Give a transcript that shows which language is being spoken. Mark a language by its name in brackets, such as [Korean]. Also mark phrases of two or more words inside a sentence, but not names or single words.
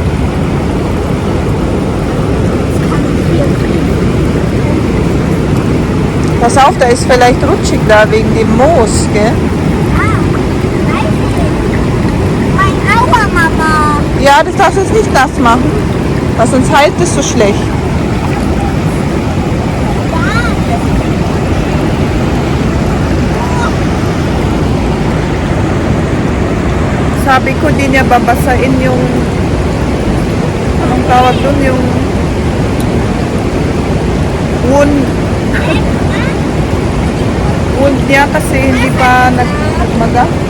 [German] Pass auf, da ist vielleicht rutschig da wegen dem Moos, gell? Ah, weiß ich. Mein Aua, Mama. Ja, das darfst du jetzt nicht nass machen, weil sonst heilt es so schlecht. [Filipino] Sabi ko, di niya babasain yung anong tawag dun, yung wound niya kasi hindi pa nagmaga.